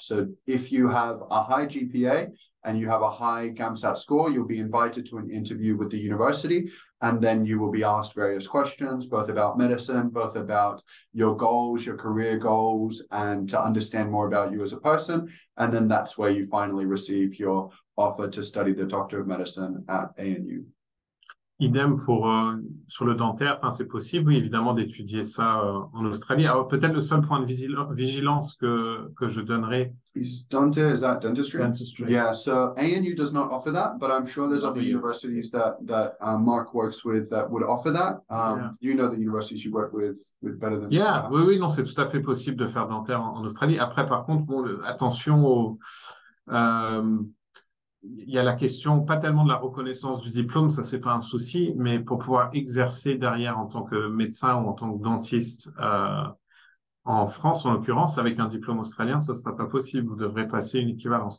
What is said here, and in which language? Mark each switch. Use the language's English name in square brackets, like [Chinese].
[English] So if you have a high GPA and you have a high GAMSAT score, you'll be invited to an interview with the university. And then you will be asked various questions, both about medicine, both about your goals, your career goals, and to understand more about you as a person. And then that's where you finally receive your offer to study the Doctor of Medicine at ANU. [French] Idem pour sur le dentaire, enfin c'est possible, oui, évidemment, d'étudier ça en Australie. Alors peut-être le seul point de vigilance que je donnerais. [English] Is dentistry? Dentistry. Yeah, so ANU does not offer that, but I'm sure there's other universities that Mark works with that would offer that. You know the universities you work with better than [French] Yeah, oui, non, c'est tout à fait possible de faire dentaire en Australie. Après, par contre, bon, attention au il y a la question, pas tellement de la reconnaissance du diplôme, ça c'est pas un souci, mais pour pouvoir exercer derrière en tant que médecin ou en tant que dentiste en France, en l'occurrence, avec un diplôme australien, ça sera pas possible. Vous devrez passer une équivalence.